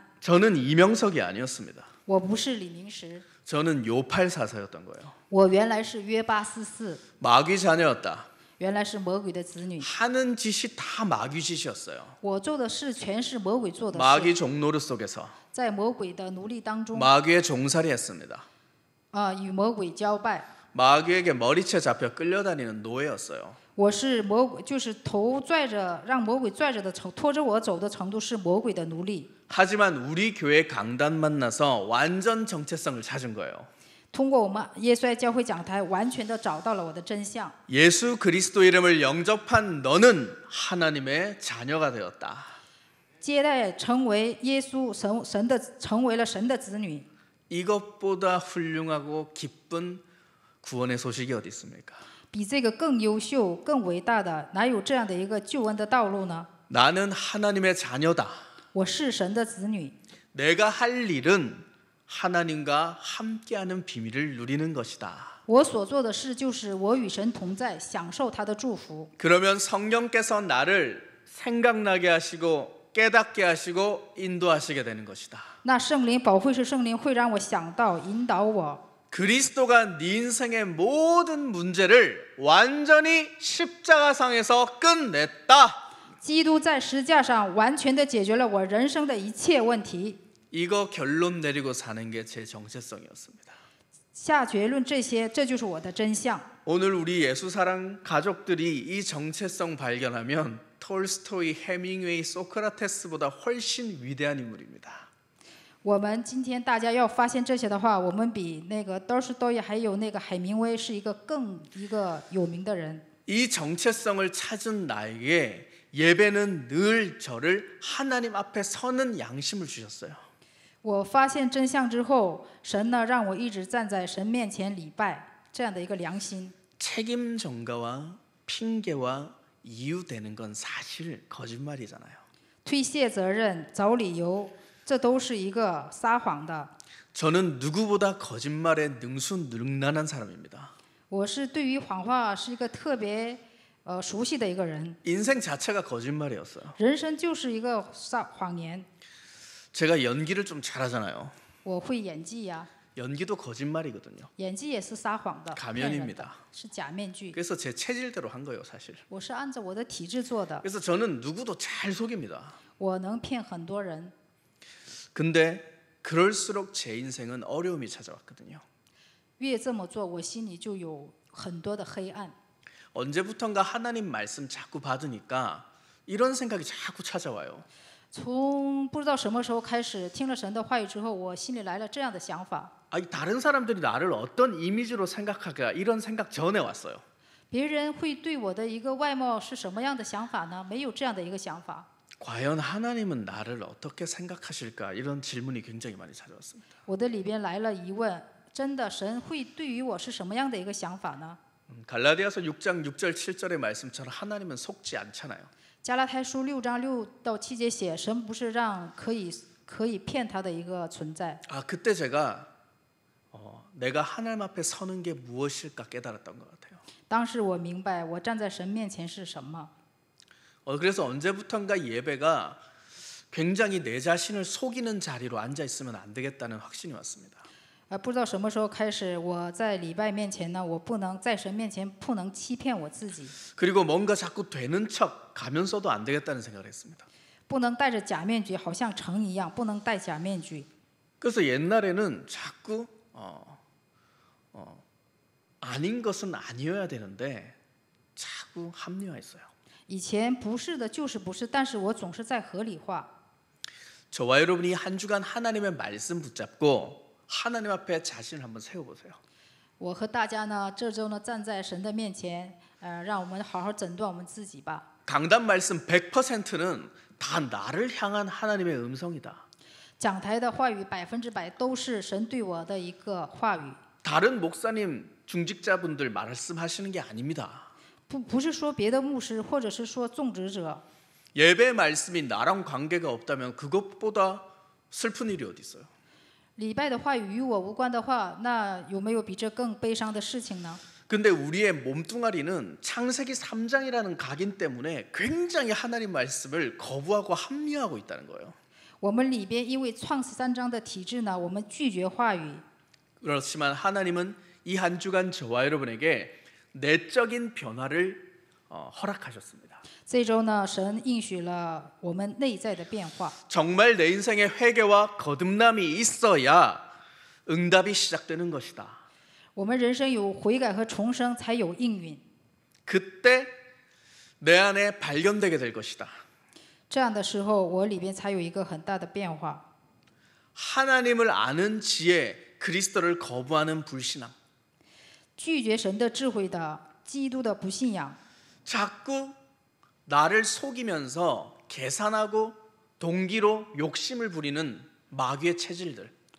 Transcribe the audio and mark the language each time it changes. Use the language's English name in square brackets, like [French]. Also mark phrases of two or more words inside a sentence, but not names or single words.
[Korean] 저는 이명석이 아니었습니다. [Chinese] 我不是李明石， [Korean] 저는 요팔사사였던 거예요. [Chinese] 我原来是约巴斯四， [Korean] 마귀 자녀였다. [Chinese] 原来是魔鬼的子女。 [Korean] 하는 짓이 다 마귀 짓이었어요. [Chinese] 我做的事全是魔鬼做的 [Korean] 마귀 [Chinese] 事， [Korean] 종노릇 속에서 [Chinese] 在魔鬼的奴隶当中， [Korean] 마귀의 종살이했습니다. [Chinese] 与魔鬼交拜。 [Korean] 마귀에게 머리채 잡혀 끌려다니는 노예였어요. [Chinese] 我是魔鬼，就是头拽着，让魔鬼拽着的拖着我走的程度是魔鬼的奴隶。 [Korean] 하지만 우리 교회 강단 만나서 완전 정체성을 찾은 거예요. [Chinese] 通过我们耶稣爱教会讲台，完全的找到了我的真相。 [Korean] 예수 그리스도 이름을 영접한 너는 하나님의 자녀가 되었다. [Chinese] 接待成为耶稣成为了神的子女。 [Korean] 이것보다 훌륭하고 기쁜 구원의 소식이 어디 있습니까? [Chinese] 比这个更优秀、更伟大的，哪有这样的一个救恩的道路呢？ [Korean] 나는 하나님의 자녀다. [Chinese] 我是神的子女， [Korean] 내가 할 일은 하나님과 함께하는 비밀을 누리는 것이다. [Chinese] 我所做的事就是我与神同在，享受他的祝福。 [Korean] 그러면 성령께서 나를 생각나게 하시고 깨닫게 하시고 인도하시게 되는 것이다. [Chinese] 那圣灵保惠师圣灵会让我想到、引导我。 [Korean] 그리스도가 네 인생의 모든 문제를 완전히 십자가상에서 끝냈다. [Chinese] 基督在十字架上完全的解决了我人生的一切问题。 [Korean] 이거 결론 내리고 사는 게 제 정체성이었습니다. [Chinese] 下结论这些，这就是我的真相。 [Korean] 오늘 우리 예수사랑 가족들이 이 정체성 발견하면 톨스토이, 해밍웨이, 소크라테스보다 훨씬 위대한 인물입니다. [Chinese] 我们今天大家要发现这些的话，我们比那个多士多耶还有那个海明威是一个有名的人。 [Korean] 이 정체성을 찾은 나에게 예배는 늘 저를 하나님 앞에 서는 양심을 주셨어요. [Chinese] 我发现真相之后，神呢让我一直站在神面前礼拜，这样的一个良心。 [Korean] 책임 전가와 핑계와 이유 되는 건 사실 거짓말이잖아요. [Chinese] 推卸责任、找理由，这都是一个撒谎的。 [Korean] 저는 누구보다 거짓말에 능수능란한 사람입니다. [Chinese] 我是对于谎话是一个特别熟悉的一个人， [Korean] 인생 자체가 거짓말이었어요. [Chinese] 人生就是一个谎言。 [Korean] 제가 연기를 좀 잘하잖아요. [Chinese] 我会演技呀、 [Korean] 연기도 거짓말이거든요. [Chinese] 演技也是撒谎的， [Korean] 가면입니다. [Chinese] 骗人的，是假面具。 [Korean] 그래서 제 체질대로 한 거예요, 사실. [Chinese] 我是按照我的体质做的， [Korean] 그래서 저는 누구도 잘 속입니다. [Chinese] 我能骗很多人。 [Korean] 근데 그럴수록 제 인생은 어려움이 찾아왔거든요. [Chinese] 越这么做，我心里就有很多的黑暗。 [Korean] 언제부턴가 하나님 말씀 자꾸 받으니까 이런 생각이 자꾸 찾아와요. [Chinese] 从不知道什么时候开始，听了神的话语之后，我心里来了这样的想法： [Korean] 아니, 다른 사람들이 나를 어떤 이미지로 생각할까 이런 생각 전에 왔어요. [Chinese] 别人会对我的一个外貌是什么样的想法呢？没有这样的一个想法。 [Korean] 과연 하나님은 나를 어떻게 생각하실까 이런 질문이 굉장히 많이 찾아왔습니다. [Chinese] 我的里边来了疑问：真的，神会对于我是什么样的一个想法呢？ [Korean] 갈라디아서 6장 6절 7절의 말씀처럼 하나님은 속지 않잖아요. [Chinese] 加拉太书6章6到7节写，神不是让可以骗他的一个存在。 [Korean] 아, 그때 제가 내가 하나님 앞에 서는 게 무엇일까 깨달았던 것 같아요. [Chinese] 当时我明白，我站在神面前是什么。 [Korean] 그래서 언제부턴가 예배가 굉장히 내 자신을 속이는 자리로 앉아 있으면 안 되겠다는 확신이 왔습니다. [Chinese] 不知道什么时候开始，我在礼拜面前呢，我不能在神面前不能欺骗我自己， [Korean] 그리고 뭔가 자꾸 되는 척 가면서도 안 되겠다는 생각을 했습니다. [Chinese] 不能戴着假面具，好像成一样，不能戴假面具。 [Korean] 그래서 옛날에는 자꾸 아닌 것은 아니어야 되는데 자꾸 합리화했어요. [Chinese] 以前不是的，就是不是，但是我总是在合理化。 [Korean] 저와 여러분이 한 주간 하나님의 말씀 붙잡고 하나님 앞에 자신을 한번 세워보세요. [Chinese] 我和大家呢，这周呢站在神的面前，让我们好好诊断我们自己吧。 [Korean] 강단 말씀 100%는 다 나를 향한 하나님의 음성이다. [Chinese] 讲台的话语100%都是神对我的一个话语， [Korean] 다른 목사님, 중직자분들 말씀하시는 게 아닙니다. [Chinese] 不是说别的牧师或者是说种植者。 [Korean] 예배 말씀이 나랑 관계가 없다면 그것보다 슬픈 일이 어디 있어요? [Chinese] 礼拜的话语与我无关的话，那有没有比这更悲伤的事情呢？ [Korean] 근데 우리의 몸뚱아리는 창세기 3장이라는 각인 때문에 굉장히 하나님 말씀을 거부하고 합리화하고 있다는 거예요. [Chinese] 我们里边因为创世3章的体制呢，我们拒绝话语。 [Korean] 그렇지만 하나님은 이 한 주간 저와 여러분에게 내적인 변화를 허락하셨습니다. [Chinese] 这周呢，神应许了我们内在的变化。 [Korean] 정말 내 인생에 회개와 거듭남이 있어야 응답이 시작되는 것이다. [Chinese] 我们人生有悔改和重生，才有应允。 [Korean] 그때 내 안에 발견되게 될 것이다. [Chinese] 这样的时候，我里边才有一个很大的变化。 [Korean] 하나님을 아는 지혜, 그리스도를 거부하는 불신앙. [Chinese] 拒绝神的智慧的基督的不信仰， [Korean] 자꾸 나를 속이면서 계산하고 동기로 욕심을 부리는 마귀의 체질들.